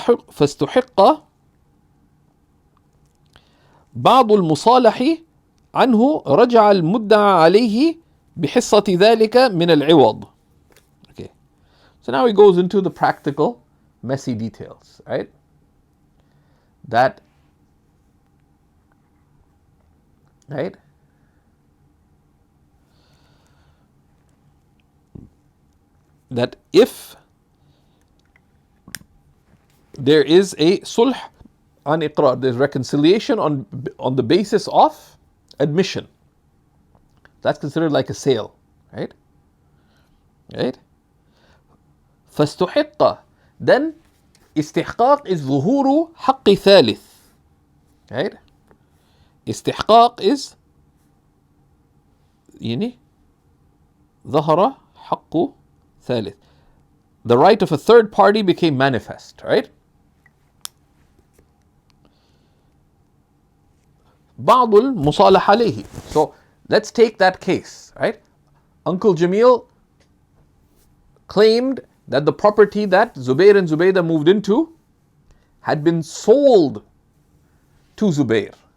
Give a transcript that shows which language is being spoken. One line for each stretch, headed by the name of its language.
Arabic: فاستحق بعض المصالح عنه رجع المدعى عليه بحصة ذلك من العوض.
English: Okay. So now he goes into the practical, messy details, right? That if there is a sulh on iqrar, there's reconciliation on the basis of admission. That's considered like a sale, right? فاستحق, then istihqaq is
Arabic: ظهور حق ثالث,
English: right?
Arabic: استحقاق is يعني ظهر حق ثالث.
English: The right of a third party became manifest, right?
Arabic: بعض المصالح عليه.
English: So let's take that case, right? Uncle Jamil claimed that the property that Zubair and Zubaydah moved into had been sold to Zubair.